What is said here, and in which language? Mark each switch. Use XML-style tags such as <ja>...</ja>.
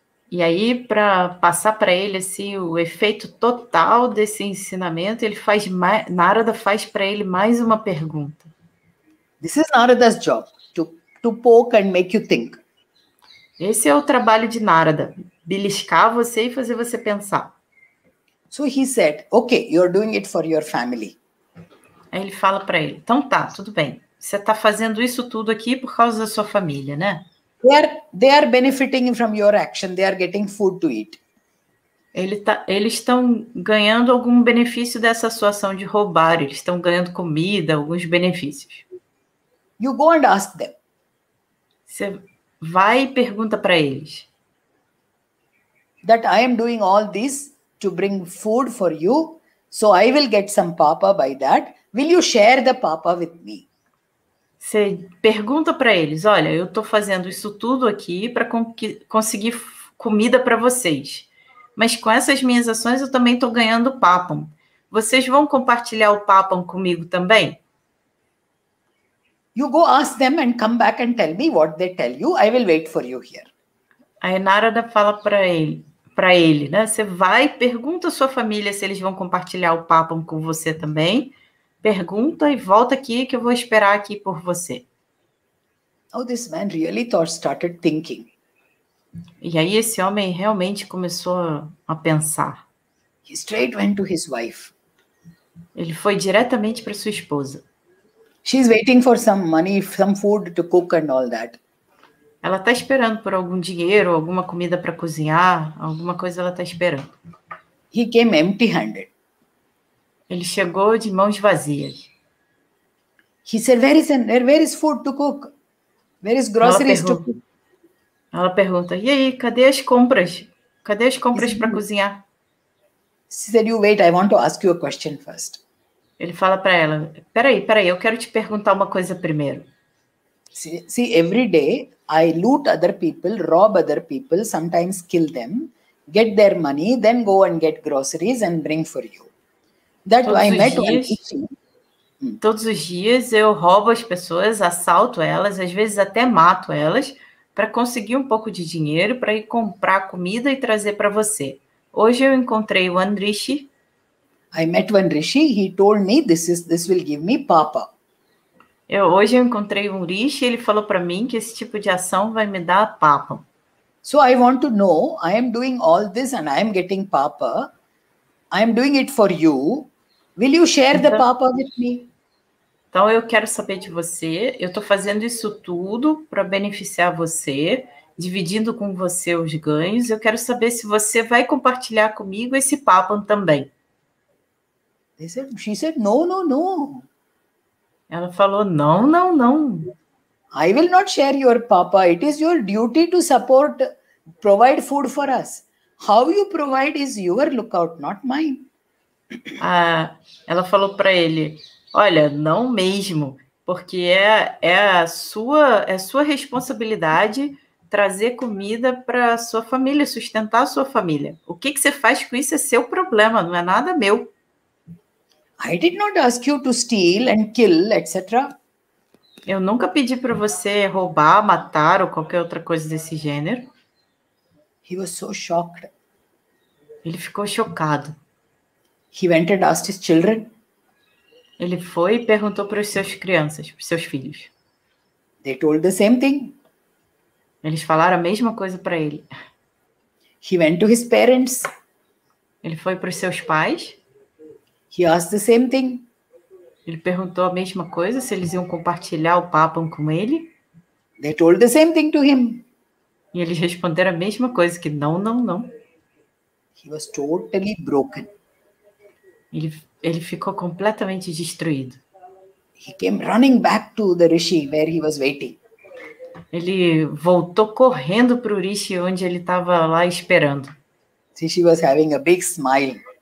<pt>E aí, para passar para ele assim, o efeito total desse ensinamento, Narada faz para ele mais uma pergunta.</pt> <en>This is Narada's job, to poke and make you think.</en> <pt>Esse é o trabalho de Narada, beliscar você e fazer você pensar.</pt> <en>So he said, okay, you're doing it for your family.</en> <pt>Aí ele fala para ele, então tá, tudo bem. Você está fazendo isso tudo aqui por causa da sua família, né?</pt> <en>They are benefiting from your action. They are getting food to eat.</en> <pt>Eles estão ganhando algum benefício dessa sua ação de roubar. Eles estão ganhando comida, alguns benefícios.</pt> <en>You go and ask them.</en> <pt>Você vai e pergunta para eles.</pt> <en>That I am doing all this to bring food for you, so I will get some papa by that. Will you share the papa with me?</en> <pt>Você pergunta para eles, olha, eu estou fazendo isso tudo aqui para conseguir comida para vocês. Mas com essas minhas ações eu também estou ganhando papam. Vocês vão compartilhar o papam comigo também?</pt> <en>You go ask them and come back and tell me what they tell you. I will wait for you here.</en> <pt>Aí Narada fala para ele, né? Você vai, pergunta à sua família se eles vão compartilhar o papam com você também. Pergunta e volta aqui que eu vou esperar aqui por você.</pt> <en>Oh, this man really started thinking.</en> <pt>E aí esse homem realmente começou a pensar.</pt> <en>He straight went to his wife.</en> <pt>Ele foi diretamente para sua esposa.</pt> <en>She's waiting for some money, some food to cook and all that.</en> <pt>Ela está esperando por algum dinheiro, alguma comida para cozinhar, alguma coisa ela está esperando.</pt> <en>He came empty-handed.</en> <pt>Ele chegou de mãos vazias.</pt> <en>He said, where is food to cook? Where is groceries to cook?</en> <pt>Ela pergunta, e aí, cadê as compras? Cadê as compras para cozinhar?</pt> <en>She said, you wait, I want to ask you a question first.</en> <pt>Ele fala para ela, peraí, eu quero te perguntar uma coisa primeiro.</pt> <en>See, every day I loot other people, rob other people, sometimes kill them, get their money, then go and get groceries and bring for you. That I met one teaching.</en> <pt>Todos os dias eu roubo as pessoas, assalto elas, às vezes até mato elas, para conseguir um pouco de dinheiro para ir comprar comida e trazer para você. Hoje eu encontrei o Rishi.</pt> <en>I met one Rishi. He told me this will give me papa.</en> <pt>Hoje eu encontrei um Rishi e ele falou para mim que esse tipo de ação vai me dar papa.</pt> <en>So I want to know, I am doing all this and I am getting papa. I am doing it for you. Will you share the papa with me?</en> <pt>Então eu quero saber de você. Eu estou fazendo isso tudo para beneficiar você, dividindo com você os ganhos. Eu quero saber se você vai compartilhar comigo esse papa também.</pt> <en>She said, no, no, no.</en> <pt>Ela falou, não, não, não.</pt> <en>I will not share your papa. It is your duty to provide food for us. How you provide is your lookout, not mine.</en> <pt>Ela falou para ele, olha, não mesmo, porque é a sua responsabilidade trazer comida para a sua família, sustentar a sua família. O que você faz com isso é seu problema, não é nada meu.</pt> <en>I did not ask you to steal and kill, etc.</en> <pt>Eu nunca pedi para você roubar, matar ou qualquer outra coisa desse gênero.</pt> <en>He was so shocked.</en> <pt>Ele ficou chocado.</pt> <en>He went and asked his children.</en> <pt>Ele foi e perguntou para os seus crianças, para os seus filhos.</pt> <en>They told the same thing.</en> <pt>Eles falaram a mesma coisa para ele.</pt> <en>He went to his parents.</en> <pt>Ele foi para os seus pais.</pt> <en>He asked the same thing.</en> <pt>Ele perguntou a mesma coisa, se eles iam compartilhar o papo com ele.</pt> <en>They told the same thing to him.</en> <pt>E eles responderam a mesma coisa, que não, não, não.</pt> <en>He was totally broken.</en> <pt>Ele ficou completamente destruído.</pt> <en>He came running back to the Rishi where he was waiting.</en> <pt>Ele voltou correndo para o Rishi, onde ele estava lá esperando.</pt> <en>Rishi was having a big smile.</en>